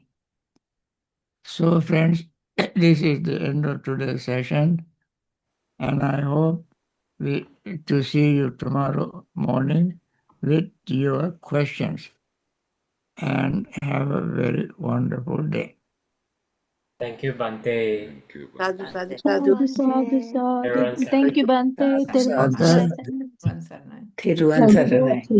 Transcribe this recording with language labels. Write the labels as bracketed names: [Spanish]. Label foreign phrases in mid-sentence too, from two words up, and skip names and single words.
[English] So friends, this is the end of today's session, and I hope to see you tomorrow morning with your questions. And have a very wonderful day. Thank you, Bhante. Thank you, Sadhu, Bhante. sadhu, [Pali] Sadhu, sadhu, [English] sadhu. sadhu. Everyone, Thank you, Bhante. Sadhu. [Sinhala] Thiruvan Saranai. Thiruvan Saranai.